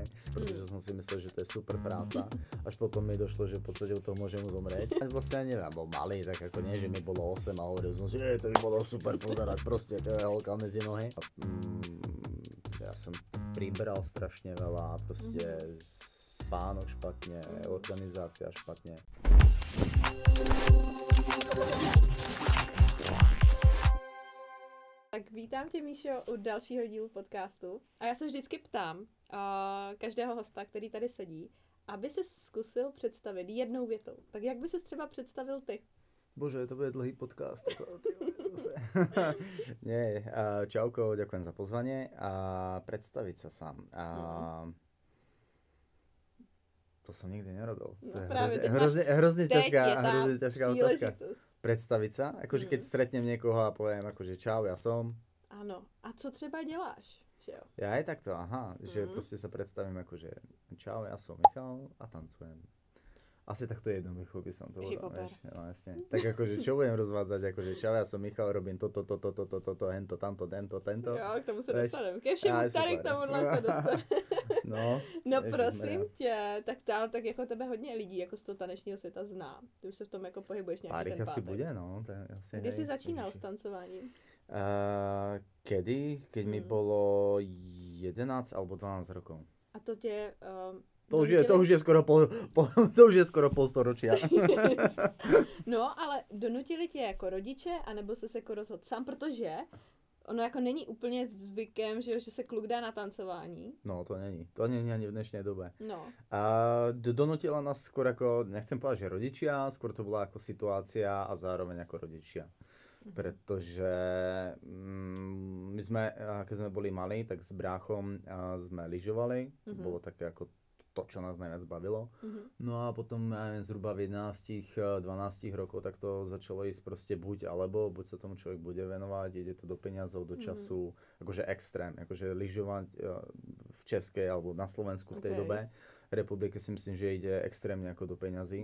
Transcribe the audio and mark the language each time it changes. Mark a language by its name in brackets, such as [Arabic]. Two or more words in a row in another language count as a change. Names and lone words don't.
[Slovak] Pretože som si myslel, že to je super práca, až potom mi došlo, že v podstate u toho môžem zomrieť. A vlastne ani neviem, bol malý, tak ako nie, že mi bolo 8 a hovoril som si, to by bolo super pozerať, proste to je holka medzi nohy. Ja som priberal strašne veľa, proste spánok špatne, organizácia špatne. [Czech] Tak vítám tě, Míšo, u dalšího dílu podcastu. A já se vždycky ptám každého hosta, který tady sedí, aby se zkusil představit jednou větou. Tak jak by ses třeba představil ty? [Slovak] Bože, to bude dlhý podcast. Nie, čauko, ďakujem za pozvanie a predstaviť sa sám. To som nikdy nerobil. No, to je hrozne ťažká otázka. Predstaviť sa? Akože keď stretnem niekoho a poviem akože čau, ja som. [Czech] Áno. A co třeba děláš? Že jo? [Slovak] Ja aj takto, že proste sa predstavím akože čau, ja som Michal a tancujem. Asi takto jednoducho by som to povedal, vieš, no jasne. Tak akože čo budem rozvádzať, akože čau, ja som Michal, robím toto, hento, tamto, tento. [Czech] Jo, k tomu se dostaneme. Ke všemu tady k tomuhle se dostaneme. No prosím tě, tak jako tebe hodně lidí jako z toho tanečního světa zná. Ty už se v tom jako pohybuješ nějaký Pár ten pátek. Asi bude, no. To je asi kdy jsi začínal s tancováním? [Slovak] Kedy? Keď mi bolo 11 alebo 12 rokov. [Czech] A to tě... [Slovak] To už je skoro pol storočia. [Czech] No, ale donutili tě jako rodiče, anebo jsi se jako rozhodl sám, protože ono jako není úplně zvykem, že se kluk dá na tancování. No, to není. [Slovak] To není ani v dnešnej dobe. No. A donutila nás skôr ako, nechcem povedať, že rodičia, skôr to bola ako situácia a zároveň ako rodičia. Pretože my sme, keď sme boli malí, tak s bráchom sme lyžovali. Bolo také ako to, čo nás najviac bavilo. No a potom zhruba v 11-12 rokov tak to začalo ísť proste buď sa tomu človek bude venovať, ide to do peňazov, do času, akože extrém, akože lyžovať v Českej alebo na Slovensku v tej dobe republike si myslím, že ide extrémne ako do peňazí.